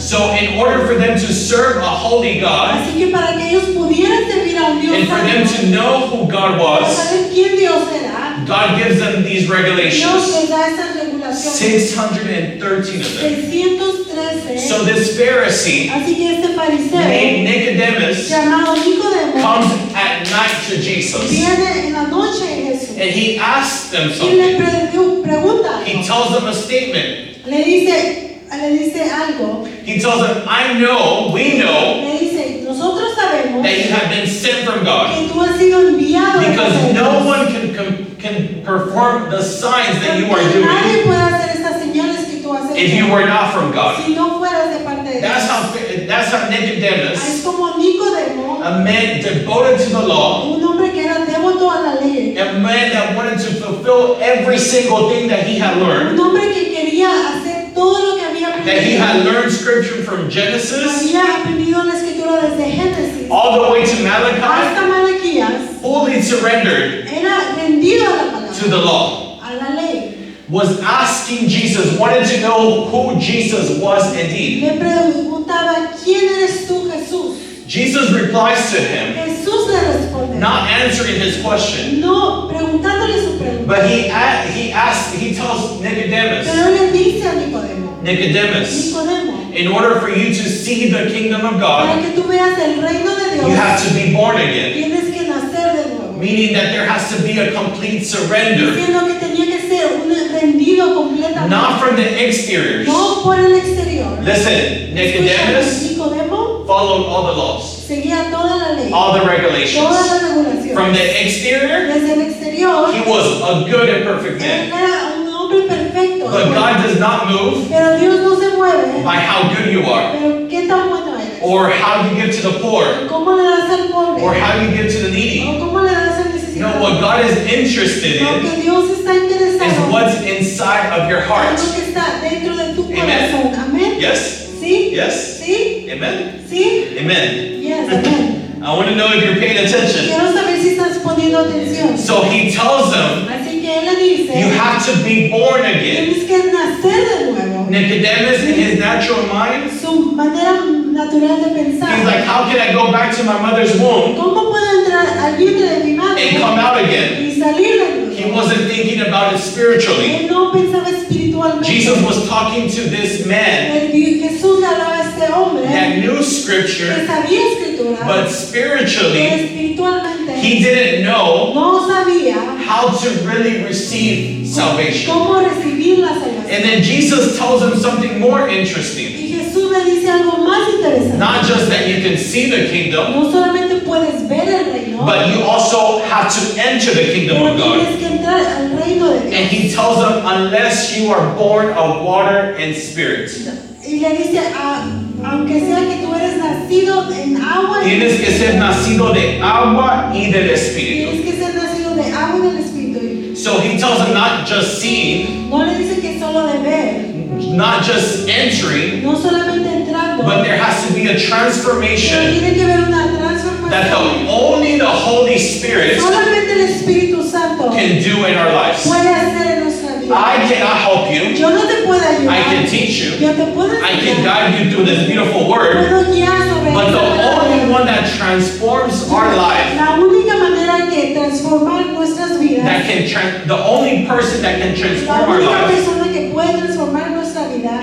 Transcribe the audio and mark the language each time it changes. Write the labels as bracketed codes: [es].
[en] So in order for them to serve a holy God [es] Así que para que ellos pudieran servir a un Dios [en] and for them [es] santo, [en] to know who God [es] para [en] was, [es] saber quién Dios era, [en] God gives them these [es] Dios [en] regulations, [es] les da esas regulaciones. [en] 613 of them. [es] 613. [en] So this Pharisee [es] Así que este fariseo [en] named Nicodemus [es] llamado Nicodemo [en] comes at night to Jesus [es] viene en la noche a Jesús [en] and he asks them [es] y le [en] something. [es] pregunta [en] He [es] algo. [en] tells them a statement. [es] Le dice algo. [en] He tells them, I know, we know [es] Le dice, nosotros sabemos [en] that you have been sent from God [es] que tú has sido enviado de [en] because [es] parte de [en] no [es] Dios. [en] one can perform the signs that you are [es] Porque [en] doing [es] nadie puede hacer estas señales que tú has hecho [en] if you were not from God. [es] si no fueras de parte de [en] That's [es] Dios. [en] how [es] Es [en] Nicodemus, [es] como Nicodemo, [en] a man devoted to the law, [es] un hombre que era devoto a la ley, [en] a man that wanted to fulfill every single thing that he had [es] un [en] learned, [es] hombre que quería hacer todo lo que había [en] that he [es] aprendido. [en] had learned scripture from Genesis [es] Había aprendido la escritura desde Génesis [en] all the way to Malachi, [es] hasta Malaquías, [en] fully surrendered [es] era rendido a la [en] to [es] palabra, [en] the law, [es] a la ley. [en] was asking Jesus, wanted to know who Jesus was indeed. [es] Le preguntaba, ¿quién eres tú, Jesús? [en] Jesus replies to him, [es] Jesús le responde, [en] not answering his question, [es] no, preguntándole su pregunta. [en] but he tells Nicodemus, [es] Pero él le dice a Nicodemo, [en] Nicodemus, [es] Nicodemo, [en] in order for you to see the kingdom of [es] para [en] God, [es] que tú veas el reino de [en] you [es] Dios, [en] have to be born again. [es] tienes que nacer de nuevo. [en] Meaning that there has to be a complete surrender, [es] Diciendo que tenía que ser un rendido completamente, [en] not from the exteriors. [es] no por el exterior. [en] Listen, [es] Escucha, [en] Nicodemus [es] Nicodemo [en] followed all the laws, [es] seguía toda la ley, [en] all the [es] todas [en] regulations. [es] las regulaciones. [en] From the exterior, [es] Desde el exterior, [en] he was a good and perfect [es] él [en] man. [es] era un hombre perfecto. [en] But God does not move [es] Pero Dios no se mueve. [en] by how good you are, [es] Pero qué tan bueno eres. [en] or how you give to the poor, [es] ¿Cómo le das al pobre? [en] or how you give to the needy. [es] ¿O cómo le das al necesitado? [en] No, what God is interested [es] Lo [en] in [es] que Dios está [en] is [es] interesado [en] what's inside of your heart. [es] es lo que está dentro de tu [en] Amen. [es] corazón. Amén. [en] Yes? [es] Sí. [en] Yes? [es] Sí. [en] Amen? [es] Sí. [en] Amen. Yes. [es] Amén. [en] I want to know if you're paying attention. [es] Quiero saber si estás poniendo atención. [en] So he tells them, [es] Así que él le dice, [en] you have to be born again. [es] tienes que nacer de nuevo. [en] Nicodemus, in his natural mind, [es] Su manera natural de pensar. [en] he's like, how can I go back to my mother's womb [es] ¿Cómo puedo entrar al vientre de mi madre [en] and come out again? [es] y salir de [en] He [es] nuevo? [en] wasn't thinking about it spiritually. [es] Él no pensaba espiritualmente. [en] Jesus was talking to this man [es] Jesús le hablaba a este hombre [en] that knew [es] que [en] scripture, [es] sabía escritura, [en] but [es] pero [en] spiritually, [es] espiritualmente [en] he didn't know [es] no sabía [en] how to really receive salvation. [es] cómo recibir la salvación. [en] And then Jesus tells him something more interesting. [es] Y Jesús le dice algo más interesante. [en] Not just that you can see the kingdom, [es] No solamente puedes ver el reino, [en] but you also have to enter the kingdom [es] pero [en] of God. [es] tienes que entrar al reino de [en] And he tells them, unless you are born of water and spirit, [es] Y le dice, aunque sea que tú eres nacido en agua, tienes que ser nacido de agua y del espíritu. tienes que ser nacido de agua y del Espíritu. [en] So he tells them not just seeing, [es] No le dice que solo de ver, [en] not just entering, [es] no solamente entrando, [en] but there has to be a [es] pero [en] transformation [es] tiene que haber una [en] that [es] transformación. [en] only the Holy Spirit [es] Solamente el Espíritu Santo [en] can do in our lives. [es] puede hacer en nuestra vida. [en] I cannot help you. [es] Yo no te puedo ayudar. [en] I can teach you. [es] Yo te puedo [en] I can [es] enseñar. [en] guide you through this beautiful word. [es] Puedo guiar sobre [en] But [es] esta [en] the only [es] palabra. [en] one that transforms our life, [es] La única manera que transformar nuestras vidas, [en] that can the only person that can [es] la [en] transform our [es] única [en] life [es] persona que puede transformar nuestra vida